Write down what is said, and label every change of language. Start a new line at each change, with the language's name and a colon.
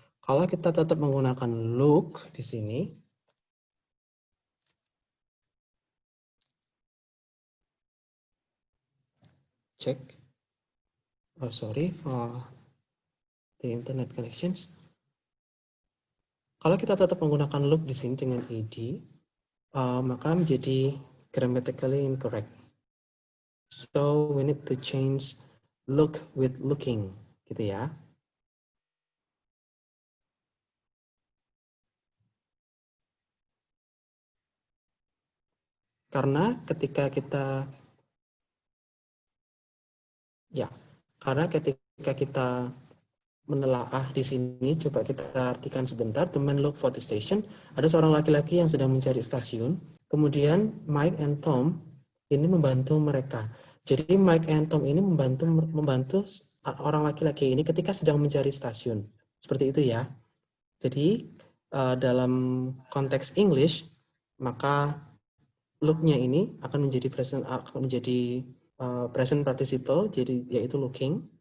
Indonesian: Kalau kita tetap menggunakan look di sini, cek.
English: Oh sorry for the internet connections.
Indonesian: Kalau kita tetap menggunakan look di sini dengan ed, maka menjadi
English: grammatically incorrect. So we need to change look with looking,
Indonesian: gitu ya. Karena ketika kita menelaah di sini, coba kita artikan sebentar.
English: The man look for the station.
Indonesian: Ada seorang laki-laki yang sedang mencari stasiun. Kemudian Mike and Tom ini membantu mereka. Jadi Mike and Tom ini membantu orang laki-laki ini ketika sedang mencari stasiun. Seperti itu ya. Jadi dalam konteks English, maka look-nya ini akan menjadi present participle, jadi yaitu looking.